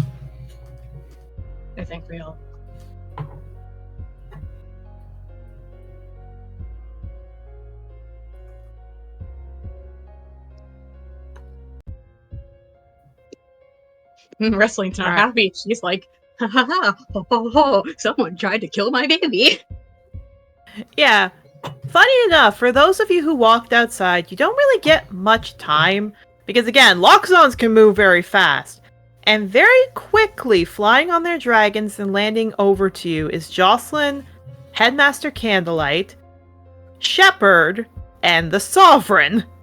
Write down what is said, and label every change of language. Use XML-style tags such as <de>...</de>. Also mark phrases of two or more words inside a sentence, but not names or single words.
<en>I think we all. Wrestling's not happy. She's like, ha ha ha, ho ho ho, someone tried to kill my baby. Yeah. Funny enough, for those of you who walked outside, you don't really get much time. Because again, Loxons can move very fast. And very quickly, flying on their dragons and landing over to you is Jocelyn, Headmaster Candlelight, Shepherd, and the Sovereign.</en>